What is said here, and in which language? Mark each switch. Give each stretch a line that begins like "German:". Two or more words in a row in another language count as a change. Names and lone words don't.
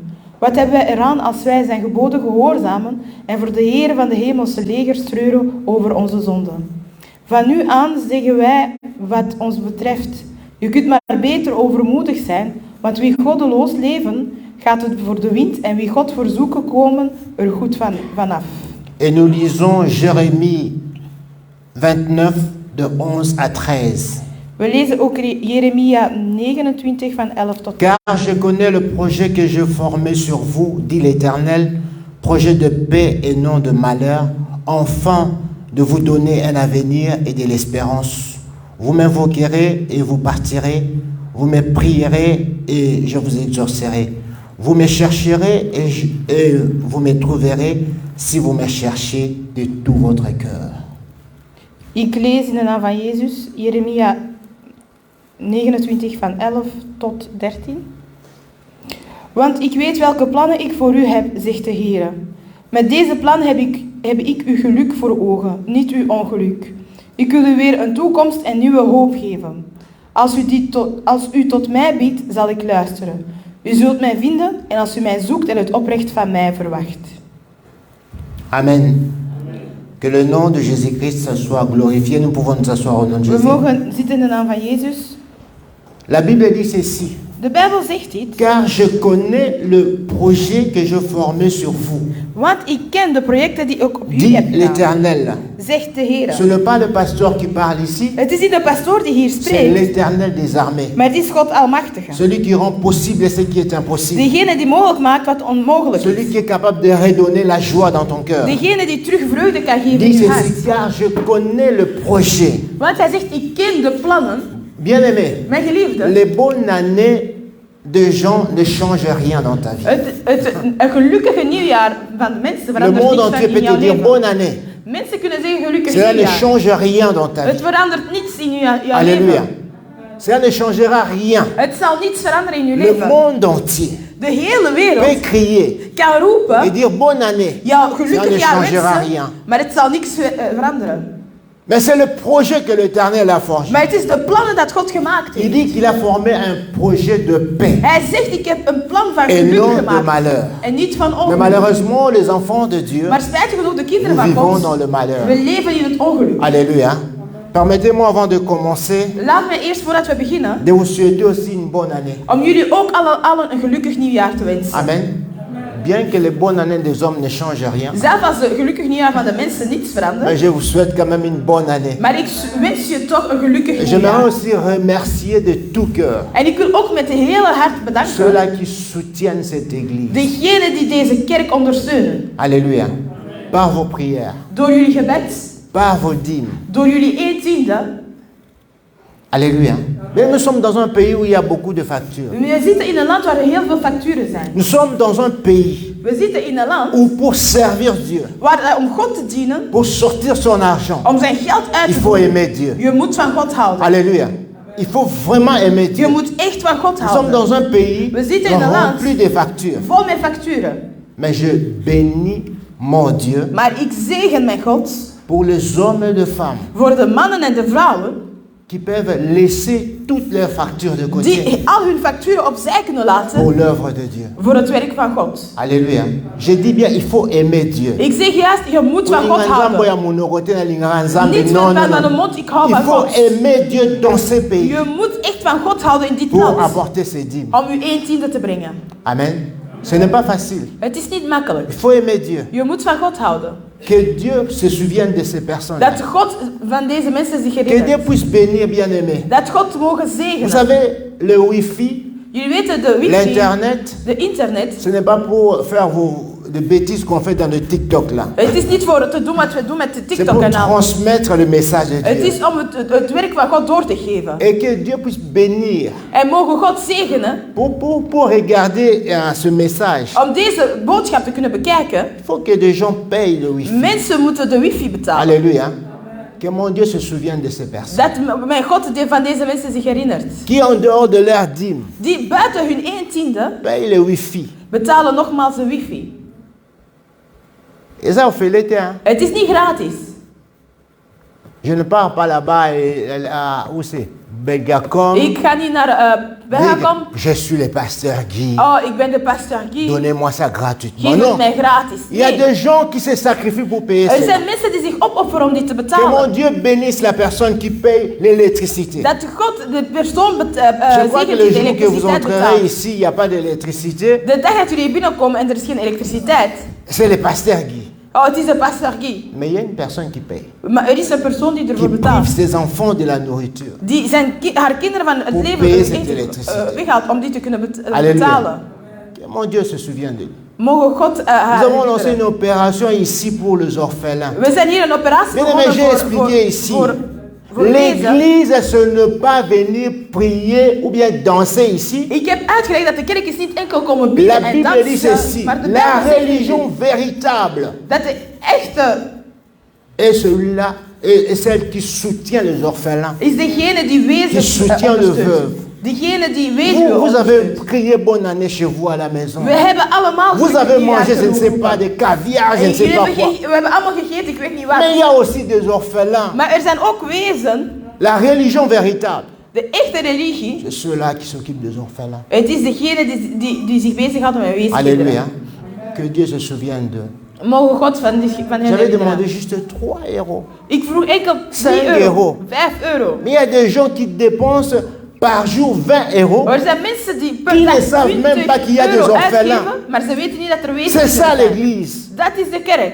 Dutch: Wat hebben wij eraan als wij zijn geboden gehoorzamen en voor de Heer van de hemelse legers treuren over onze zonden? Van nu aan zeggen wij wat ons betreft. Je kunt maar beter overmoedig zijn, want wie goddeloos leven, gaat het voor de wind en wie God verzoeken komen er goed vanaf.
French: Et nous lisons Jérémie 29 de 11 à 13.
Dutch: We lezen ook Jeremia 29 van 11 tot 13.
French: Car je connais le projet que je formais sur vous, dit l'Éternel, projet de paix et non de malheur, enfin de vous donner un avenir et de l'espérance. Vous m'invoquerez et vous partirez, vous me prierez et je vous exaucerai. Vous me chercherez et vous me trouverez si vous me cherchez de tout votre cœur.
Dutch: Ik lees in de naam van Jezus Jeremia 29 van 11 tot 13. Want ik weet welke plannen ik voor u heb, zegt de Heer. Met deze plan heb ik uw geluk voor ogen, niet uw ongeluk. Ik wil u weer een toekomst en nieuwe hoop geven. Als u tot mij biedt, zal ik luisteren. U zult mij vinden en als u mij zoekt en het oprecht van mij verwacht. Amen.
French: Que le nom de Jésus-Christ soit glorifié. Nous pouvons nous asseoir au nom de
Dutch: We
French: Jésus.
Dutch: mogen zitten in de naam van Jezus.
French: La Bible dit ceci.
Dutch: De Bijbel zegt dit.
French: Car je connais le projet que je formais sur vous,
Dutch: Want ik ken de projecten die ik op u
French: dit
Dutch: heb gedaan,
French: l'Éternel.
Dutch: zegt de Heer.
French: Ce n'est pas le pasteur qui parle ici,
Dutch: Het is niet de pastoor die hier
French: c'est
Dutch: spreekt,
French: l'Éternel des armées.
Dutch: maar het is God Almachtige.
French: Celui qui rend possible ce qui est impossible.
Dutch: Degene die mogelijk maakt wat onmogelijk
French: Celui
Dutch: is.
French: qui est capable de redonner la joie dans ton cœur.
Dutch: Degene die terug vreugde kan geven in
French: Dit
Dutch: je
French: ceci,
Dutch: hart.
French: car je connais le projet.
Dutch: Want hij zegt, ik ken de plannen,
French: Bien-aimé,
Dutch: mijn geliefde.
French: les bonnes années de gens ne changent rien dans ta vie.
Dutch: Een gelukkige nieuwjaar van de mensen
French: Le
Dutch: verandert
French: monde
Dutch: niets van
French: entier
Dutch: in
French: peut
Dutch: jouw
French: te dire
Dutch: leven.
French: bonne année.
Dutch: Mensen kunnen zeggen gelukkig
French: Cela ne
Dutch: nieuwjaar.
French: change rien dans ta
Dutch: Het
French: vie.
Dutch: verandert niets in jouw
French: Alléluia.
Dutch: leven.
French: Cela ne changera rien.
Dutch: Het zal niets veranderen in je
French: Le
Dutch: leven.
French: monde entier
Dutch: De hele
French: peut
Dutch: wereld
French: crier
Dutch: kan
French: et
Dutch: roepen,
French: dire bonne année.
Dutch: jouw
French: Cela
Dutch: gelukkig
French: ne
Dutch: jaar
French: changera
Dutch: wensen,
French: rien.
Dutch: maar het zal niks veranderen.
French: Mais c'est le projet que l'Éternel a forgé.
Dutch: Maar het is de plannen dat God gemaakt
French: Il
Dutch: heeft.
French: dit qu'il a formé un projet de paix
Dutch: Hij zegt, ik heb een plan van
French: et
Dutch: geluk
French: non de
Dutch: gemaakt.
French: malheur.
Dutch: En niet van
French: Mais
Dutch: ongeluk.
French: malheureusement, les enfants de Dieu,
Dutch: Maar spijtig genoeg, de kinderen
French: nous
Dutch: van
French: vivons dans
Dutch: God,
French: le malheur.
Dutch: we leven in het ongeluk.
French: Alléluia. Permettez-moi avant de commencer
Dutch: Laat mij eerst, voordat we beginnen,
French: de vous souhaiter aussi une bonne année.
Dutch: om jullie ook allen een gelukkig nieuwjaar te wensen.
French: Amen. Bien que les bonnes années des hommes ne changent rien,
Dutch: Zelf als de gelukkig nieuwjaar van de mensen niets
French: mais
Dutch: verandert.
French: je vous souhaite quand même une bonne année.
Dutch: Maar ik wens je toch een gelukkig
French: Et j'aimerais
Dutch: nieuwjaar.
French: aussi remercier de tout cœur
Dutch: En ik wil ook met de hele hart bedanken
French: ceux-là qui soutiennent cette église.
Dutch: degenen die deze kerk ondersteunen.
French: Alléluia. Par vos prières,
Dutch: Door jullie gebed,
French: par vos dîmes.
Dutch: door jullie 1/10.
French: Alléluia. Mais nous sommes dans un pays où il y a beaucoup de factures.
Dutch: We zitten in een land waar er heel veel facturen zijn.
French: Nous sommes dans un pays
Dutch: We zitten in een land
French: où pour servir Dieu,
Dutch: waar om God te dienen,
French: pour sortir son argent,
Dutch: om zijn geld uit
French: il
Dutch: te
French: faut
Dutch: geven,
French: aimer Dieu.
Dutch: je moet van God houden.
French: Alléluia. Il faut vraiment aimer
Dutch: Je
French: Dieu.
Dutch: moet echt van God
French: Nous sommes
Dutch: houden.
French: dans un pays
Dutch: We zitten in een land
French: rempli de factures.
Dutch: vol met facturen.
French: Mais je bénis mon Dieu
Dutch: Maar ik zegen mijn God
French: pour les hommes et les femmes
Dutch: voor de mannen en de vrouwen
French: qui peuvent laisser toutes leurs factures de côté
Dutch: die al hun facturen opzij kunnen
French: pour
Dutch: laten
French: l'œuvre de Dieu.
Dutch: voor het werk van God.
French: Alléluia. Je dis bien, il faut aimer Dieu.
Dutch: Ik zeg juist, je moet van God houden. Niet
French: Non, non,
Dutch: van de
French: non.
Dutch: mond, ik hou
French: Il
Dutch: van
French: faut
Dutch: God.
French: aimer Dieu dans ces pays
Dutch: Je moet echt van God houden in dit
French: pour
Dutch: land.
French: apporter ses dîmes.
Dutch: Om u 1/10 te brengen.
French: Amen. Ce n'est pas facile.
Dutch: Het is niet makkelijk.
French: Il faut aimer Dieu.
Dutch: Je moet van God houden.
French: Que Dieu se souvienne de ces personnes.
Dutch: Dat God van deze mensen zich
French: Que Dieu
Dutch: herinnert.
French: puisse bénir, bien-aimés.
Dutch: Dat God mogen
French: Vous
Dutch: zegenen.
French: savez, le wifi,
Dutch: Jullie weten, de wifi,
French: l'internet,
Dutch: de internet,
French: ce n'est pas pour faire de bêtises qu'on fait dans le TikTok là.
Dutch: het is niet voor te doen wat we doen met de
French: C'est pour
Dutch: TikTok-kanaal.
French: transmettre le message de
Dutch: Het
French: Dieu.
Dutch: is om het werk van God door te geven.
French: Et que Dieu puisse bénir.
Dutch: En mogen God zegenen
French: Pour regarder ce message,
Dutch: om deze boodschap te kunnen bekijken.
French: il faut que des gens payent le wifi.
Dutch: Mensen moeten de wifi betalen.
French: Alléluia. Que mon Dieu se souvienne de ces personnes.
Dutch: Dat mijn God van deze mensen zich herinnert.
French: Qui en dehors de leur dîme
Dutch: Die buiten hun 1/10
French: payent le wifi.
Dutch: betalen nogmaals een wifi.
French: Et ça, on fait l'été. Hein?
Dutch: Het is niet gratis.
French: Je ne pars pas là-bas où c'est Belgacom.
Dutch: Ik ga niet naar Belgacom.
French: Je suis le pasteur Guy.
Dutch: Oh, ik ben de pasteur Guy.
French: Donnez-moi ça gratuitement.
Dutch: Geef het
French: Non.
Dutch: mij gratis.
French: Il y a
Dutch: Nee.
French: des gens qui se sacrifient pour payer
Dutch: Er
French: ça.
Dutch: zijn mensen die zich opofferen om dit te
French: Que mon
Dutch: betalen.
French: Dieu bénisse la personne qui paye l'électricité.
Dutch: Dat God de persoon
French: Je crois que
Dutch: zegent
French: le
Dutch: die de
French: jour que vous
Dutch: elektriciteit
French: entrerez
Dutch: betaalt.
French: ici, il n'y a pas d'électricité.
Dutch: De dag dat jullie binnenkomen en er is geen elektriciteit.
French: C'est le pasteur Guy.
Dutch: Oh, het is de pasteur Guy.
French: Mais il y a une personne qui paye.
Dutch: Maar er is een persoon die
French: Qui
Dutch: ervoor
French: prive
Dutch: betaalt.
French: ses enfants de la nourriture.
Dutch: Die haar kinderen van het
French: Pour
Dutch: leven
French: payer
Dutch: het
French: cette
Dutch: eten,
French: électricité.
Dutch: weghaalt om die te kunnen
French: Alléluia.
Dutch: betalen.
French: Que mon Dieu se souvienne de lui.
Dutch: Mogen God
French: Nous
Dutch: haar
French: avons lancé
Dutch: herinneren.
French: une opération ici pour les orphelins.
Dutch: We zijn hier een operatie
French: Bien aimé, j'ai expliqué ici. L'église. L'église, ce n'est pas venir prier ou bien danser ici.
Dutch: Ik heb uitgelegd dat de kerk is niet enkel komen
French: La
Dutch: bidden en
French: Bible dit
Dutch: dansen,
French: ceci.
Dutch: maar de
French: La
Dutch: Bijbel zegt
French: religion véritable
Dutch: dat de echte
French: est celui-là et celle qui soutient les orphelins.
Dutch: is degene die
French: Qui
Dutch: wezen
French: soutient le
Dutch: ondersteunt.
French: veuve.
Dutch: Degene die wezen
French: Vous avez
Dutch: ondersteunt.
French: crié bonne année chez vous à la maison.
Dutch: We hebben allemaal
French: Vous avez
Dutch: gegeven,
French: mangé, je ne sais
Dutch: geroepen.
French: pas, de caviar, je ne
Dutch: En
French: sais pas quoi.
Dutch: we hebben allemaal gegeten, ik weet niet
French: Mais il y
Dutch: wat.
French: a aussi des orphelins.
Dutch: Maar er zijn ook wezen,
French: La religion véritable,
Dutch: de echte religie.
French: c'est ceux-là qui s'occupent des orphelins.
Dutch: Het is degene die zich bezighouden met weeskinderen.
French: Alléluia. Que Dieu se souvienne d'eux.
Dutch: Mogen God van hen
French: J'avais demandé
Dutch: herinneren.
French: juste 3 €.
Dutch: Ik vroeg enkel
French: 5
Dutch: €3,
French: euro.
Dutch: 5 euro.
French: Mais il y a des gens qui dépensent par jour 20 €.
Dutch: Er zijn mensen die per
French: Qui
Dutch: dag
French: ne savent même pas qu'il y a
Dutch: 20
French: des
Dutch: euro
French: orphelins.
Dutch: uitgeven, maar ze weten niet dat er
French: C'est
Dutch: weeskinderen
French: ça
Dutch: zijn.
French: l'église.
Dutch: Dat is de kerk.